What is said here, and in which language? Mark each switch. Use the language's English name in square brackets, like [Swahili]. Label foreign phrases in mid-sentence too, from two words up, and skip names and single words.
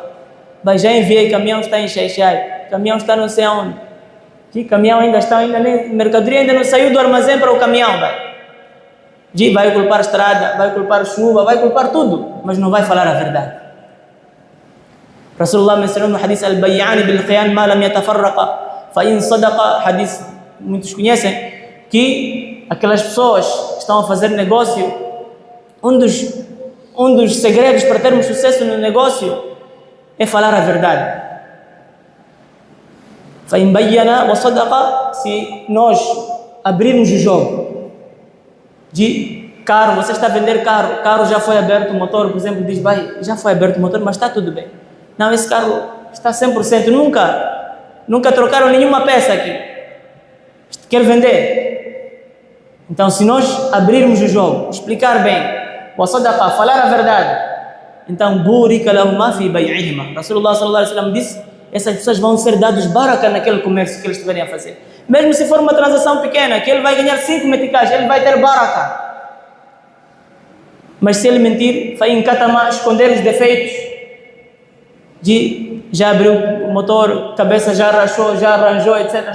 [Portuguese] Mas já enviei, caminhão está em Xai-Xai, caminhão está não sei aonde. Que caminhão mercadoria ainda não saiu do armazém para o caminhão, vai culpar a estrada, vai culpar a chuva, vai culpar tudo, mas não vai falar a verdade. Rasulullah mencionou no hadith [Arabic] البيعان بالقيان ما لم يتفرقا ف إن صدقا, [Portuguese] hadith muitos conhecem, que aquelas pessoas que estão a fazer negócio, um dos segredos para termos sucesso no negócio é falar a verdade. [Arabic] ف إن بينا و صدقا, [Portuguese] se nós abrirmos o jogo de carro, você está a vender carro já foi aberto o motor, por exemplo, diz, já foi aberto o motor, mas está tudo bem. Não, esse carro está 100%, nunca trocaram nenhuma peça aqui. Quer vender? Então, se nós abrirmos o jogo, explicar bem, falar a verdade, então, [Arabic] بورك لهما في بيعهما. [Portuguese] Rasulullah [Arabic] صلى الله عليه وسلم [Portuguese] disse, essas pessoas vão ser dados baraka naquele comércio que eles estiverem a fazer. Mesmo se for uma transação pequena, que ele vai ganhar 5 meticais, ele vai ter baraka. Mas se ele mentir, vai encatama, esconder os defeitos, já abriu o motor, cabeça já rachou, já arranjou, etc.